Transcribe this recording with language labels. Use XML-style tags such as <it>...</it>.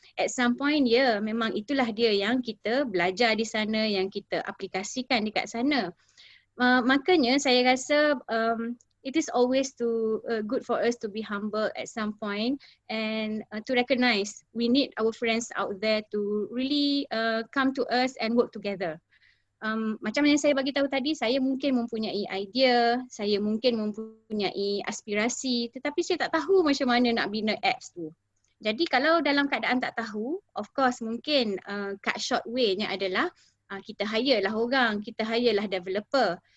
<en>At some point</en> <ms>memang itulah dia yang kita belajar di sana, yang kita aplikasikan dekat sana. Makanya saya rasa</ms> <en>it is always good for us to be humble at some point and to recognize we need our friends out there to really come to us and work together.</en> <ms>macam yang saya bagi tahu tadi, saya mungkin mempunyai idea, saya mungkin mempunyai aspirasi, tetapi saya tak tahu macam mana nak bina apps tu. Jadi kalau dalam keadaan tak tahu, of course mungkin cut short way-nya adalah kita hire lah orang, kita hire lah developer.</ms>